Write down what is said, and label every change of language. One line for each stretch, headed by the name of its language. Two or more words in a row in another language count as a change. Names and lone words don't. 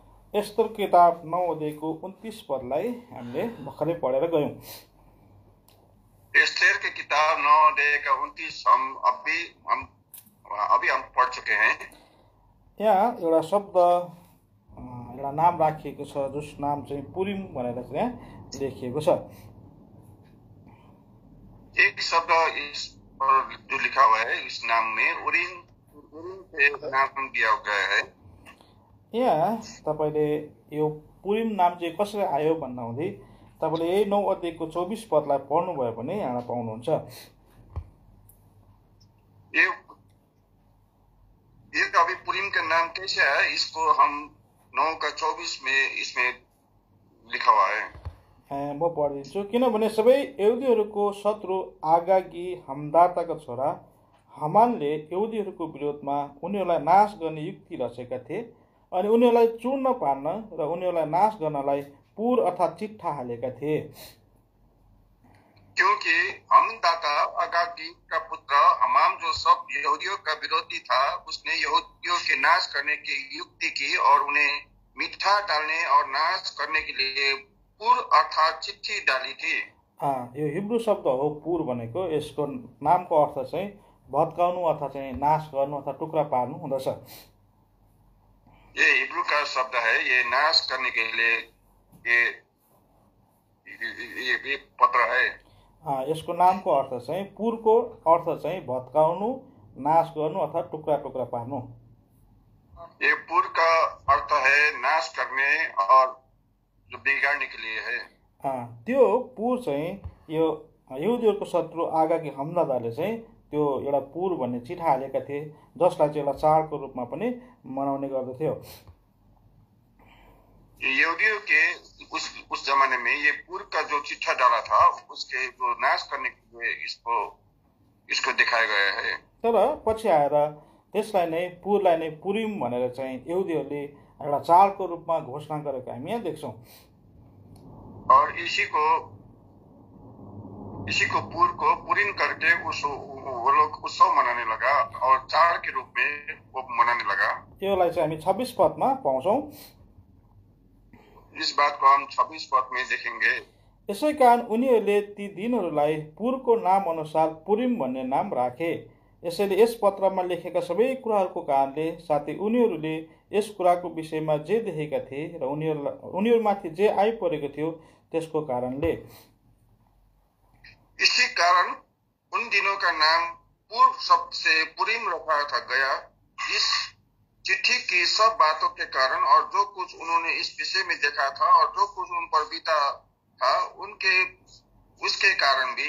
Nepali: एस्तर किताब 9 अध्यायको 29 पदलाई हामीले भर्खरै पढेर गयौं।
Hindi: एस्तर की किताब 9 अध्याय का 29 अभी हम पढ़ चुके हैं।
Nepali: यहाँ एउटा शब्द एउटा नाम राखिएको छ, जस नाम चाहिँ पुरिम भनेर चाहिँ यहाँ लेखिएको छ।
Hindi: एक शब्द इस पर जो लिखा हुआ है इस नाम में उरीम से नाम दिया गया है।
Nepali: यहाँ तपाईले यो पुरिम नाम चाहिँ कसरी आयो भन्दा हुँदै तपाईले यही 9 अध्यायको 24 पदलाई पढ्नु भयो भने यहाँ पाउनुहुन्छ।
Hindi: ये अभी पुरिम का नाम कैसे है, इसको हम 9 का 24 में इसमें लिखा हुआ है।
Nepali: म पढिदिन्छु। किनभने सबै यहुदीहरूको शत्रु आगागी हमदाताका छोरा हामानले यहुदीहरूको विरोधमा उनीहरूलाई नाश गर्ने युक्ति रचेका थिए अनि उनीहरूलाई चूर्ण पार्न र उनीहरूलाई नाश गर्नलाई पुर अर्थात् चिट्ठा हालेका थिए।
Hindi: क्योंकि हमदाता अगागी का पुत्र हमाम जो सब यहूदियों का विरोधी था, उसने यहूदियों के नाश करने की युक्ति की और उन्हें मीठा डालने और नाश करने के लिए पुर अर्थात् चिट्ठी डाली थी।
Nepali: यो हिब्रू शब्द हो पुर भनेको। यसको नामको अर्थ चाहिँ भत्काउनु अथवा चाहिँ नाश गर्नु अथवा टुक्रा पार्नु हुँदछ।
Hindi: ये हिब्रू का शब्द है, ये नाश करने के लिए ये पत्र है।
Nepali: यसको नामको अर्थ चाहिँ पुरको अर्थ चाहिँ भत्काउनु, नाश गर्नु अथवा टुक्रा टुक्रा पार्नु।
Hindi: ये पुर का अर्थ है नाश करने और जो बिगाड्ने के लिए है।
Nepali: त्यो पुर चाहिँ यो यहुदीहरूको शत्रु आगागी हमदाताले चाहिँ त्यो एउटा पुर भन्ने चिठा हालेका थिए, जसलाई चाहिँ एउटा चाडको रूपमा पनि मनाउने गर्दथ्यो।
Hindi: यहुदियों के उस जमाने में ये पुर का जो चिट्ठा डाला था उसके जो नाश करने के लिए इसको दिखाया गया है।
Nepali: तर पछि आएर त्यसलाई नै पुरलाई नै पुरिम भनेर चाहिँ यहुदीहरूले एउटा चाडको रूपमा घोषणा गरेको हामी यहाँ देख्छौं।
Hindi: और इसी को पुर को पुरिम करके वो लोग उत्सव मनाने लगा और चाड के रूप में वो मनाने लगा।
Nepali: यसलाई चाहिँ हामी 26 पदमा पाउँछौं।
Hindi: इस बात को हम 26 पद में देखेंगे।
Nepali: यसै कारण उनीहरूले ती दिनहरूलाई पुरको नाम अनुसार पुरिम भन्ने नाम राखे। यसैले यस पत्रमा लेखेका सबै कुराहरूको कारणले, साथै उनीहरूले यस कुराको विषयमा जे देखेका थिए र उनीहरूमाथि जे आइपरेको थियो त्यसको कारणले।
Hindi: इसी कारण उन दिनों का नाम पुर शब्द से पुरिम रखा गया। इस चिट्ठी की सब बातों के कारण और जो कुछ उन्होंने इस विषय में देखा था और जो कुछ उन पर बीता था उसके कारण भी।